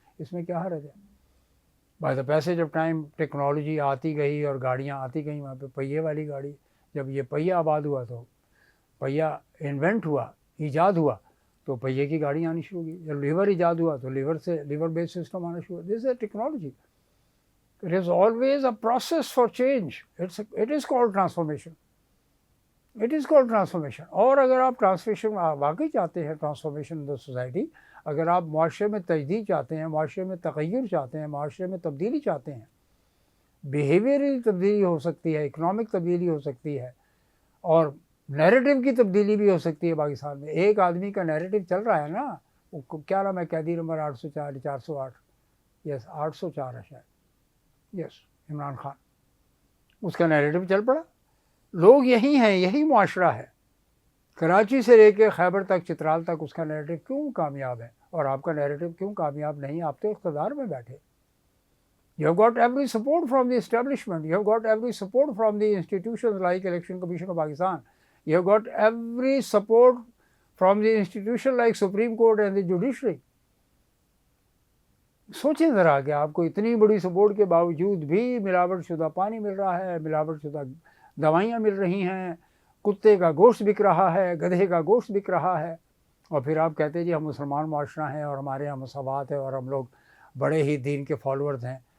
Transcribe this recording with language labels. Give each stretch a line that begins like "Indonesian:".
Urdu: اس میں کیا حرج ہے؟
English: by the passage of time
Urdu: technology آتی گئی اور گاڑیاں آتی گئیں. وہاں پہ پہیے والی گاڑی, جب یہ پہیہ آباد ہوا تو پہیہ انوینٹ ہوا, ایجاد ہوا, تو پہیے کی گاڑی آنی شروع ہوئی. جب لیور ایجاد ہوا تو لیور بیس سسٹم آنا شروع ہوا.
English: This is technology. It is always a process for change. It is called transformation. It is called transformation.
Urdu: اور اگر آپ ٹرانسفارمیشن واقعی چاہتے ہیں, ٹرانسفارمیشن ان دا سوسائٹی, اگر آپ معاشرے میں تجدید چاہتے ہیں, معاشرے میں تغیر چاہتے ہیں, معاشرے میں تبدیلی چاہتے ہیں, بیہیویئرل تبدیلی ہو سکتی ہے, اکنامک تبدیلی ہو سکتی ہے, اور نیریٹو کی تبدیلی بھی ہو سکتی ہے پاکستان میں. ایک آدمی کا نیریٹو چل رہا ہے نا, وہ کیا نام ہے, قیدی نمبر 804 408, یس 804 ہے شاید, یس عمران خان, اس کا نیریٹو چل پڑا. لوگ یہی ہیں, یہی معاشرہ ہے. کراچی سے لے کے خیبر تک, چترال تک اس کا نیریٹو کیوں کامیاب ہے, اور آپ کا نیریٹو کیوں کامیاب نہیں؟ آپ تو اقتدار میں بیٹھے.
English: You have got every support from the establishment. You have got every support from the institutions like Election Commission of Pakistan. You have got every support from the institution like Supreme Court and the judiciary.
Urdu: سوچیں ذرا کہ آپ کو اتنی بڑی support کے باوجود بھی ملاوٹ شدہ پانی مل رہا ہے, ملاوٹ شدہ دوائیاں مل رہی ہیں, کتے کا گوشت بک رہا ہے, گدھے کا گوشت بک رہا ہے, اور پھر آپ کہتے ہیں جی ہم مسلمان معاشرہ ہیں اور ہمارے یہاں مساوات ہے اور ہم لوگ بڑے ہی دین کے فالوورز ہیں.